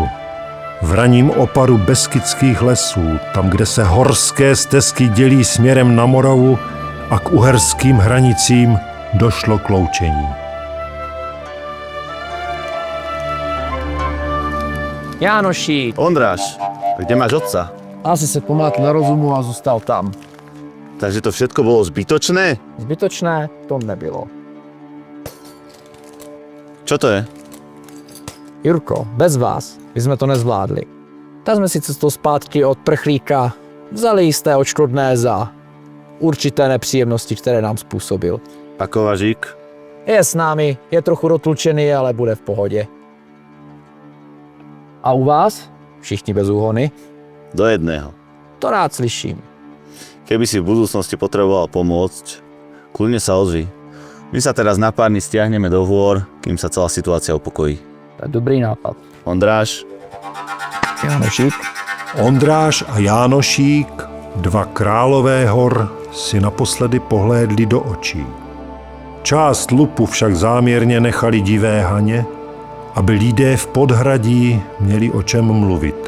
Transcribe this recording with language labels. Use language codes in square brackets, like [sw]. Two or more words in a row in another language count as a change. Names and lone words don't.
[cs] V raním oparu Beskydských lesů, tam, kde se horské stezky dělí směrem na Moravu a k uherským hranicím, došlo k loučení. [sk] Jánoši, Ondráš, kde máš otca? [cs] asi se pomátl na rozumu a zůstal tam. [sk] Takže to všetko bolo zbytočné? Zbytočné to nebylo. Čo to je? [cs] Jurko, bez vás bychom to nezvládli. Tak jsme si cestou zpátky od prchlíka vzali jisté odškodné za určité nepříjemnosti, které nám způsobil. A Kovařík? Je s námi, je trochu rotlučený, ale bude v pohodě. A u vás? Všichni bez úhony? [sk] Do jedného. [cs] To rád slyším. [sk] Keby si v budúcnosti potreboval pomôcť, kľudne sa ozvi. My sa teraz na pár dní stiahneme do hôr, kým sa celá situácia upokojí. To je dobrý nápad. Ondráš? Jánošík? [cs] Ondráš a Jánošík, dva králové hor, si naposledy pohlédli do očí. Část lupu však záměrně nechali divé Haně, aby lidé v podhradí měli o čem mluvit.